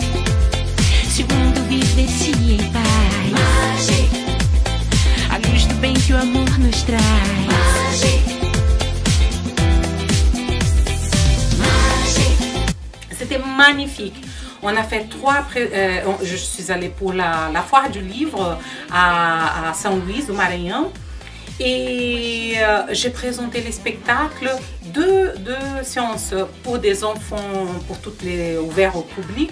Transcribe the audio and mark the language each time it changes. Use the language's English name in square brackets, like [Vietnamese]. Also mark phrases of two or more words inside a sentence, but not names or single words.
[Portuguese] Se o mundo vivesse em paz Magic. A luz do bem que o amor nos traz Magic. Magic. [French] C'était magnifique. On a fait je suis allée pour la foire du livre à São Luís do Maranhão. Et j'ai présenté les spectacles, deux séances pour des enfants, pour toutes les ouverts au public.